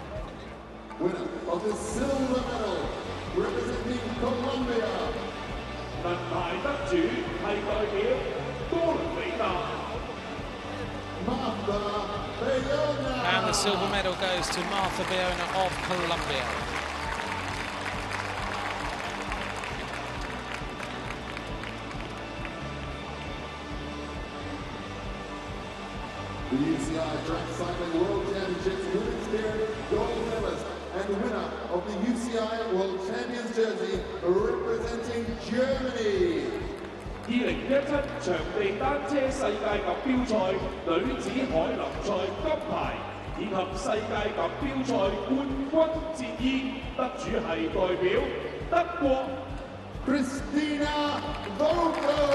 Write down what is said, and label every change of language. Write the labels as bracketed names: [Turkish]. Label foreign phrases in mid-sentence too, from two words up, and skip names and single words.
[English] Winner of the silver medal representing Colombia. [Cantonese] 銀牌得主係代表哥倫比亞。 [English] And the silver medal goes to Martha Biona of Colombia. The UCI Track Cycling World Championships Women's Spirit gold medalist and winner of the UCI World Champions jersey representing Germany. [Cantonese] 2017 場地單車世界錦標賽女子凱林賽金牌，以及世界錦標賽冠軍戰衣，得主係代表德國 Christina Vogel.